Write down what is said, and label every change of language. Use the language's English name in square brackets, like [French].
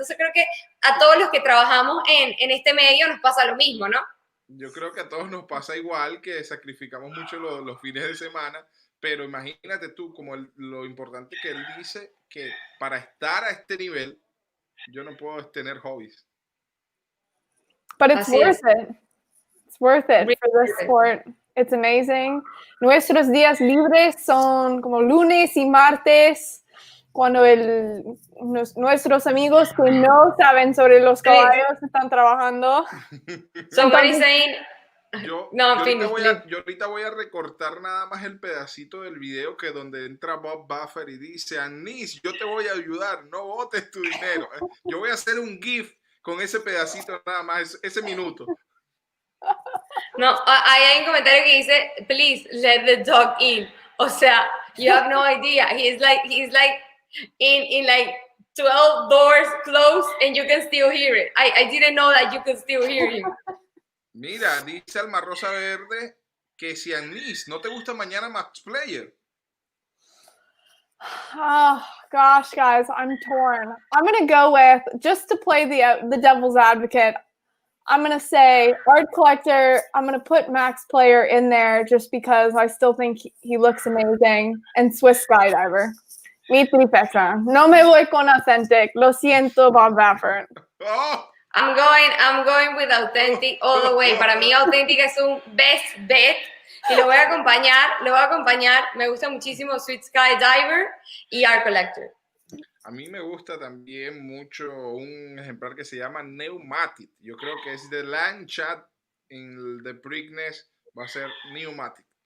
[Spanish] Entonces creo que a todos los que trabajamos en este medio nos pasa lo mismo, ¿no? Yo creo que a todos nos pasa igual, que sacrificamos mucho los fines de semana, pero imagínate tú como lo importante que él dice, que para estar a este nivel yo no puedo tener hobbies. [English] But it's worth it. It's worth it for this sport. It's amazing. [Spanish] Nuestros días libres son como lunes y martes, cuando nuestros amigos que no saben sobre los caballos están trabajando. [English] Somebody saying... [Spanish] Yo ahorita voy a recortar nada más el pedacito del video que donde entra Bob Baffert y dice: Annise, yo te voy a ayudar, no botes tu dinero. Yo voy a hacer un GIF con ese pedacito nada más, ese minuto. No, hay un comentario que dice, [English] please let the dog in. [Spanish] O sea, [English] you have no idea. He's like in like 12 doors closed and you can still hear it. I didn't know that you could still hear him. [Spanish] Mira, dice Alma Rosa Verde que si Annise no te gusta mañana Max Player. [English] Oh gosh, guys, I'm torn. I'm gonna go with, just to play the devil's advocate, I'm gonna say Art Collector. I'm gonna put Max Player in there just because I still think he looks amazing, and Swiss Skydiver. [Spanish] Mi trifecta. No me voy con Authentic. Lo siento, Bob Baffert. Oh. [English] I'm going with Authentic all the way. [Spanish] Para mí Authentic es un [English] best bet [Spanish] y lo voy a acompañar. Me gusta muchísimo Sweet Skydiver y Art Collector. A mí me gusta también mucho un ejemplar que se llama Pneumatic. Yo creo que es de Lanchat en el de Preakness, va a ser Pneumatic.